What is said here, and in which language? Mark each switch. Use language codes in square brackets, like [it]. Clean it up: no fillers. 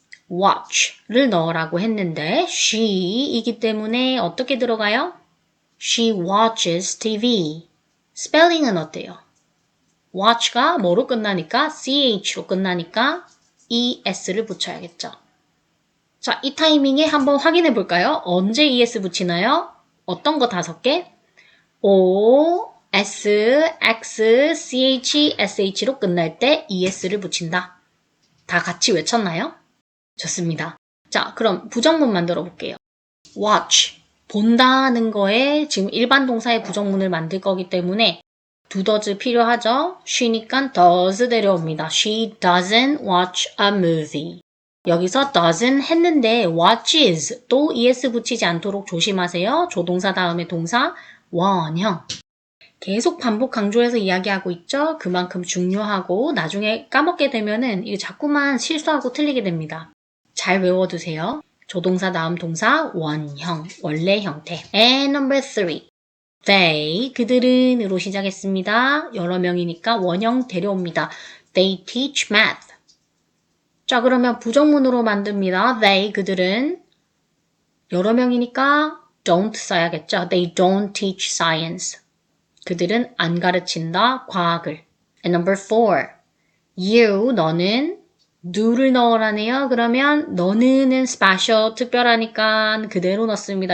[ko] watch를 넣으라고 했는데 she이기 때문에 어떻게 들어가요? [en] She watches TV. [ko] 스펠링은 어때요? watch가 뭐로 끝나니까? ch로 끝나니까 es를 붙여야겠죠. 자, 이 타이밍에 한번 확인해 볼까요? 언제 es 붙이나요? 어떤 거 5개? O, S, X, CH, SH로 끝날 때 es를 붙인다. 다 같이 외쳤나요? 좋습니다. 자, 그럼 부정문 만들어 볼게요. watch, 본다는 거에 지금 일반 동사의 부정문을 만들 거기 때문에 does 필요하죠? she니까 does 데려옵니다. [en] She doesn't watch a movie. [ko] 여기서 doesn't 했는데 watches 또 es 붙이지 않도록 조심하세요. 조동사 다음에 동사 원형. 계속 반복 강조해서 이야기하고 있죠? 그만큼 중요하고 나중에 까먹게 되면은 이게 자꾸만 실수하고 틀리게 됩니다. 잘 외워두세요. 조동사 다음 동사 원형, 원래 형태. [en] And number 3. [ko] They, 그들은으로 시작했습니다. 여러 명이니까 원형 데려옵니다. [en] They teach math. [ko] 자, 그러면 부정문으로 만듭니다. They, 그들은 여러 명이니까 don't 써야겠죠. [en] They don't teach science. [ko] 그들은 안 가르친다, 과학을. [en] And number 4. [ko] You, 너는 do를 넣으라네요. 그러면 너는은 special, 특별하니까 그대로 넣습니다.